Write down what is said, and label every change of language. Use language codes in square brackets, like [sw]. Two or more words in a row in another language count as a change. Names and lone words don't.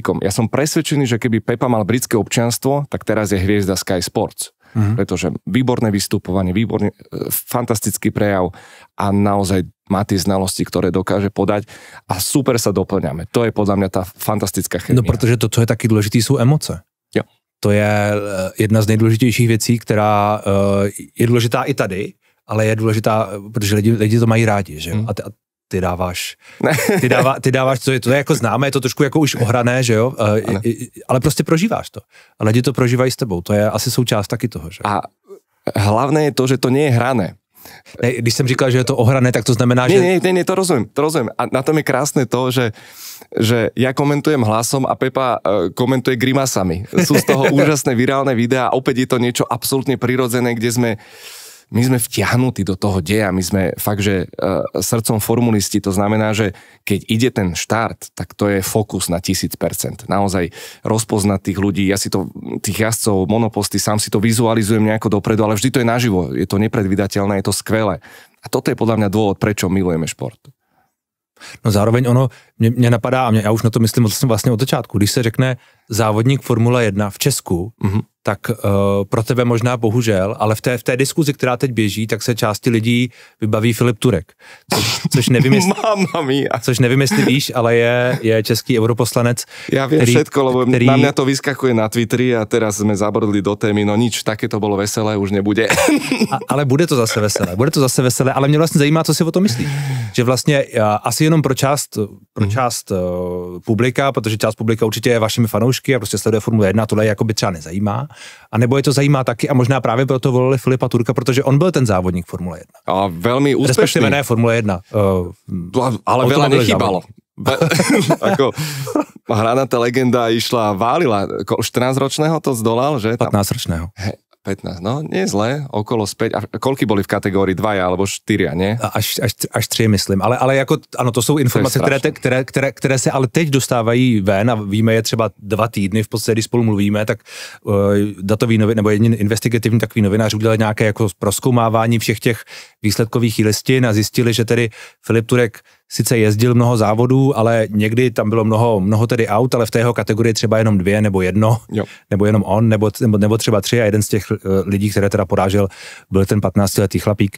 [sk] Ja som presvedčený, že keby Pepa mal britské občianstvo, tak teraz je hviezda Sky Sports. Pretože výborné vystupovanie, fantastický prejav a naozaj má tie znalosti, ktoré dokáže podať a super sa doplňame. To je podľa mňa tá fantastická chemia. [cs] No protože to, co je taky důležitý, jsou emoce. Jo. To je jedna z nejdůležitějších věcí, která je důležitá i tady, ale je důležitá, protože lidi to mají rádi, že jo? A ty dáváš, to je jako známé, je to trošku jako už ohrané, že jo, ale prostě prožíváš to. A lidi to prožívají s tebou, to je asi součást taky toho, že? [sk] A hlavné je to, že to nie je hrané. [cs] Ne, když jsem říkal, že je to ohrané, tak to znamená, že... [sk] Nie, to rozumiem. A na tom je krásne to, že ja komentujem hlasom a Pepa komentuje grimasami. Sú z toho úžasné virálne videá a opäť je to niečo absolútne prirodzené, kde my sme vtiahnutí do toho deja, my sme fakt, že srdcom formulisti, to znamená, že keď ide ten štart, tak to je fokus na 1000%. Naozaj rozpoznať tých ľudí, ja si to, tých jazdcov, monoposty, sám si to vizualizujem nejako dopredu, ale vždy to je naživo, je to nepredvídateľné, je to skvelé. A toto je podľa mňa dôvod, prečo milujeme šport. [cs] No zároveň mě napadá, a já už na to myslím vlastně od začátku, když se řekne závodník Formule 1 v Česku, tak pro tebe možná bohužel, ale v té diskuzi, která teď běží, tak se části lidí vybaví Filip Turek. Což nevím, jestli víš, ale je český europoslanec. [sk] Ja viem všetko, lebo na mňa to vyskakuje na Twitteri a teraz sme zabrdli do témy, no nič, také to bolo veselé, už nebude. [cs] Ale bude to zase veselé, ale mě vlastně zajímá, co si o tom myslíš. Že vlastně asi jenom pro část publika, protože část publika určitě je vašimi fanoušky a prostě sleduje Formule 1, tohle jakoby třeba nezajímá. A nebo je to zajímá taky a možná právě proto volili Filipa Turka, protože on byl ten závodník Formule 1. [sk] A veľmi úspešný. [cs] Respektive ne Formule 1. [sk] Ale veľa nechýbalo. Ako hranatá legenda išla, válila. 14-ročného to zdolal, že? 15-ročného. 15, no nie zle, okolo späť. A koľky boli v kategórii 2 alebo 4, nie? Až 3, myslím. [cs] Ale jako, ano, to jsou informace, které se ale teď dostávají ven a víme je třeba 2 týdny, v podstatě, když spolu mluvíme, tak datový novin, nebo jediný investigativní takový novinář udělal nějaké jako prozkoumávání všech těch výsledkových listin a zjistili, že tedy Filip Turek sice jezdil mnoho závodů, ale někdy tam bylo mnoho tedy aut, ale v té jeho kategorii třeba jenom 2 nebo 1, nebo jenom on, nebo třeba 3 a jeden z těch lidí, které teda porážel, byl ten 15letý chlapík.